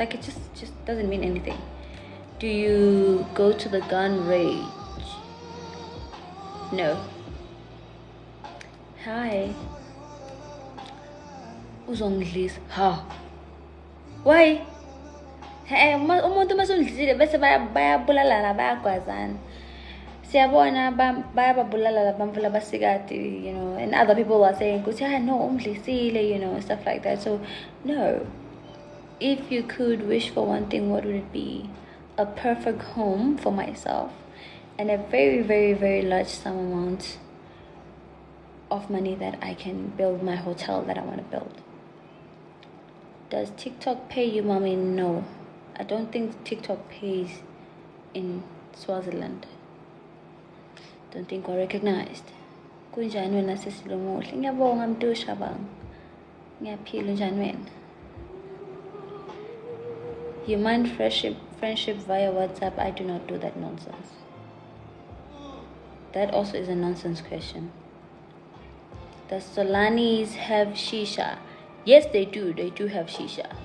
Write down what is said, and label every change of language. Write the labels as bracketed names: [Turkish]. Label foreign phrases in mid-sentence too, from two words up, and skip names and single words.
[English] Like, it just doesn't mean anything. Do you go to the gun range? No. Hi. Who's on this? How? Why? [Swati] Umuntu masundlisile bese bayabulalana bayagwazana. Siyabona bayababulala labantfu labasikati, [English] you know, and other people are saying, no, umdlisile, you know, stuff like that. So, no. If you could wish for one thing, what would it be? A perfect home for myself and a very, very, very large sum amount of money that I can build my hotel that I want to build. Does TikTok pay you, mommy? No. I don't think TikTok pays in Swaziland. Don't think we're recognized. [Swati] Kunjani wena sesilomuhle? Ngiyabonga mdusha bang. Ngiyaphila njani wena? [English] You mind friendship via WhatsApp? I do not do that nonsense. That also is a nonsense question. Does Solanis have shisha? Yes, they do. They do have shisha.